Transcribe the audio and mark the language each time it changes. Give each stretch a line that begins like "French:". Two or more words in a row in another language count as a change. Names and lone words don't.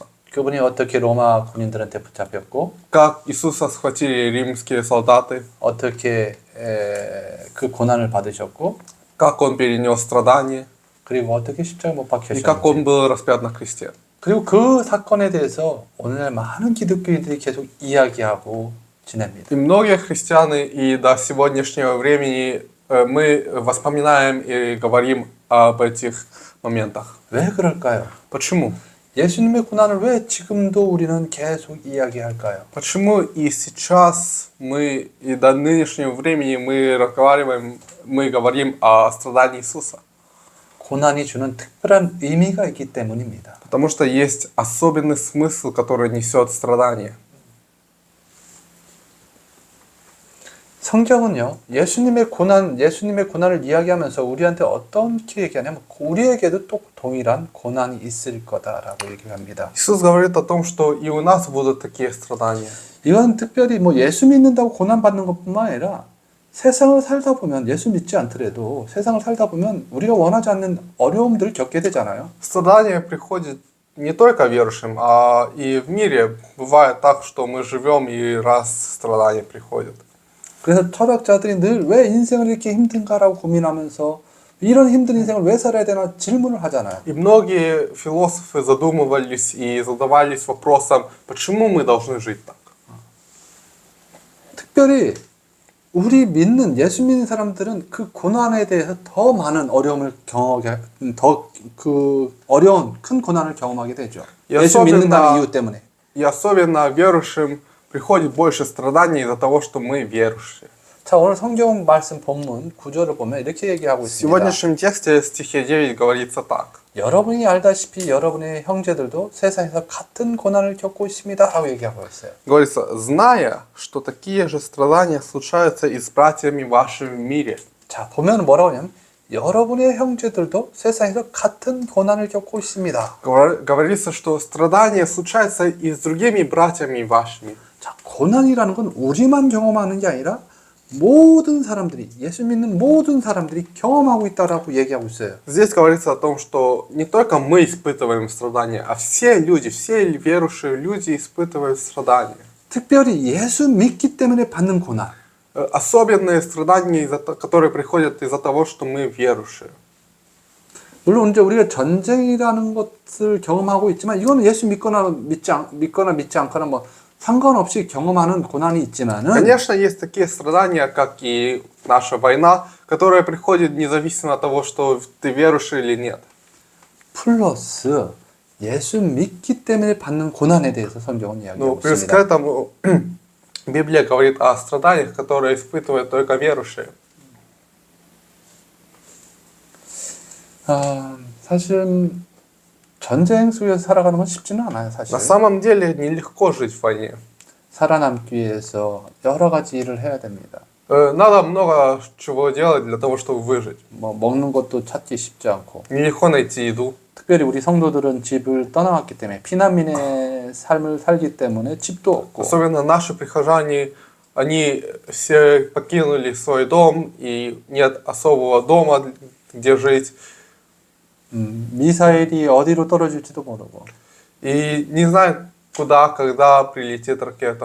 Korean: 그분이 어떻게 로마 군인들한테 붙잡혔고
Russian: Как Иисуса схватили римские солдаты,
Korean: 어떻게 그 고난을 받으셨고
Russian: как Он перенес страдания
Korean: 그리고 어떻게 십자가에 못
Russian: и как Он
Korean: 박히셨는지
Russian: был распят на кресте.
Korean: 그리고 그 사건에 대해서 오늘날 많은 기독교인들이 계속 이야기하고 지냅니다.
Russian: И многие христиане и до сегодняшнего времени мы вспоминаем и говорим об этих моментах.
Korean: 왜 그럴까요?
Russian: Почему?
Korean: 예수님의 고난을 왜 지금도 우리는 계속 이야기할까요?
Russian: Почему и сейчас мы, и до нынешнего времени мы разговариваем, мы говорим о страдании Иисуса?
Korean: 고난이 주는 특별한 의미가 있기 때문입니다.
Russian: Потому что есть особенный смысл, который несет страдание.
Korean: 성경은요, 예수님의 고난을 이야기하면서 우리한테 어떻게 얘기하냐면 우리에게도 또 동일한 고난이 있을 거다라고 얘기합니다.
Russian: Иисус говорит о том, что и у нас будут такие страдания.
Korean: 이건 특별히 예수 믿는다고 고난 받는 것뿐만 아니라 세상을 살다 보면 예수 믿지 않더라도 세상을 살다 보면 우리가 원하지 않는 어려움들을 겪게 되잖아요.
Russian: Страдания приходят не только верующим, а и в мире бывает так, что мы живем и раз страдания приходят.
Korean: 그래서 철학자들이 늘 왜 인생을 이렇게 힘든가라고 고민하면서 이런 힘든 인생을 왜 살아야 되나 질문을 하잖아요.
Russian: И многие философы задумывались и задавались вопросом, почему мы должны жить так.
Korean: 특별히 우리 믿는 예수 믿는 사람들은 그 고난에 대해서 더 많은 어려움을 경험하게 더 그 어려운 큰 고난을 경험하게 되죠. 예수 믿는다는 이유 때문에.
Russian: И особенно верующим приходит больше страданий из-за того, что мы верующие.
Korean: 자, 오늘 성경 말씀 본문 구절을 보면 이렇게 얘기하고
Russian: В
Korean: 있습니다.
Russian: сегодняшнем тексте, стихе 9, говорится так.
Korean: 여러분이 알다시피 여러분의 형제들도 세상에서 같은 고난을 겪고 있습니다. 라고 얘기하고 있어요.
Russian: Говорится, зная, что такие же страдания случаются и с братьями вашими в мире.
Korean: 자, 보면 뭐라고 하냐면 여러분의 형제들도 세상에서 같은 고난을 겪고 있습니다.
Russian: Говорится, что страдания случаются и с другими братьями вашими.
Korean: 자, 고난이라는 건 우리만 경험하는 게 아니라 모든 사람들이 예수 믿는 모든 사람들이 경험하고 있다라고 얘기하고 있어요.
Russian: Здесь говорится о том, что не только мы испытываем страдания, а все люди, все верующие люди испытывают страдания.
Korean: 특별히 예수 믿기 때문에 받는 고난.
Russian: Особенные страдания, которые приходят из-за того, что мы верующие.
Korean: 물론 이제 우리가 전쟁이라는 것을 경험하고 있지만 이거는 예수 믿거나 믿지 않거나 뭐 상관없이 경험하는 고난이 있지만은
Russian: Конечно, есть такие страдания, как и наша война, которая приходит независимо от того, что ты верующий или нет.
Korean: 플러스 예수 믿기 때문에 받는 고난에 대해서 성경은 이야기하고
Russian: Но плюс к
Korean: 있습니다.
Russian: этому Библия говорит о страданиях, которые испытывают только верующие.
Korean: 사실 전쟁 속에서 살아가는 건 쉽지는 않아요, 사실.
Russian: На самом деле нелегко жить в войне.
Korean: 살아남기 위해서 여러 가지 일을 해야 됩니다.
Russian: Надо много чего делать для того, чтобы выжить.
Korean: 뭐 먹는 것도 찾기 쉽지 않고.
Russian: Нелегко найти еду.
Korean: 특별히 우리 성도들은 집을 떠나왔기 때문에 피난민의 삶을 살기 때문에 집도 없고.
Russian: Особенно наши прихожане, они все покинули свой дом, и нет особого дома, где жить.
Korean: 미사일이 어디로 떨어질지도 모르고.
Russian: И не знают, куда, когда прилетит ракета.